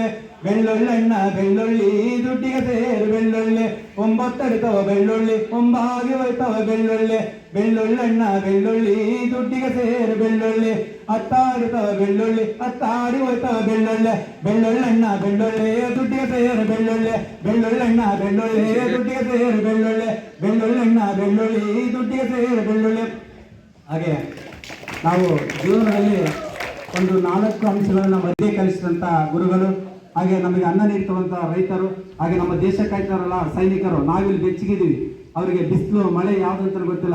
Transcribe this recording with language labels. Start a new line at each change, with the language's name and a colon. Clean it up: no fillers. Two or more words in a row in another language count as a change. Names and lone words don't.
Kannada: ಬೆಳ್ಳುಳ್ಳಣ್ಣ ಬೆಳ್ಳುಳ್ಳಿ ದುಡ್ಡಿಗೆ ಸೇರ್ ಬೆಳ್ಳುಳ್ಳಿ, ಒಂಬತ್ತಡಿತವ ಬೆಳ್ಳುಳ್ಳಿ ಒಂಬಾಗಿ ಹೋಯ್ತವ ಬೆಳ್ಳುಳ್ಳಿ, ಬೆಳ್ಳುಳ್ಳಣ್ಣ ಬೆಳ್ಳುಳ್ಳಿ ದುಡ್ಡಿಗೆ ಸೇರ್ ಬೆಳ್ಳುಳ್ಳಿ, ಹತ್ತಾಡಿತವ ಬೆಳ್ಳುಳ್ಳಿ ಹತ್ತಾಡಿ ಹೋಯ್ತವ ಬೆಳ್ಳುಳ್ಳಿ, ಬೆಳ್ಳುಳ್ಳಣ್ಣ ಬೆಳ್ಳುಳ್ಳಿ ದುಡ್ಡಿಗೆ ಸೇರ್ ಬೆಳ್ಳುಳ್ಳಿ, ಬೆಳ್ಳುಳ್ಳಣ್ಣ ಬೆಳ್ಳುಳ್ಳಿ ದುಡ್ಡಿಗೆ ಸೇರ್ ಬೆಳ್ಳುಳ್ಳಿ, ಬೆಳ್ಳುಳ್ಳಣ್ಣ ಬೆಳ್ಳುಳ್ಳಿ ದುಡ್ಡಿಗೆ ಸೇರ್ ಬೆಳ್ಳುಳ್ಳಿ. ಹಾಗೆ ನಾವು ಜೀವನದಲ್ಲಿ ಒಂದು 4 ಅಂಶಗಳನ್ನು ಮಧ್ಯೆ ಕಲಿಸಿದಂಥ ಗುರುಗಳು, ಹಾಗೆ ನಮಗೆ ಅನ್ನ ನೀಡ್ತವಂಥ ರೈತರು, ಹಾಗೆ ನಮ್ಮ ದೇಶ ಕಾಯ್ತಾರಲ್ಲ ಸೈನಿಕರು, ನಾವಿಲ್ಲಿ ಬೆಚ್ಚಗಿದ್ದೀವಿ, ಅವರಿಗೆ ಬಿಸಿಲು ಮಳೆ ಯಾವುದಂತ ಗೊತ್ತಿಲ್ಲ.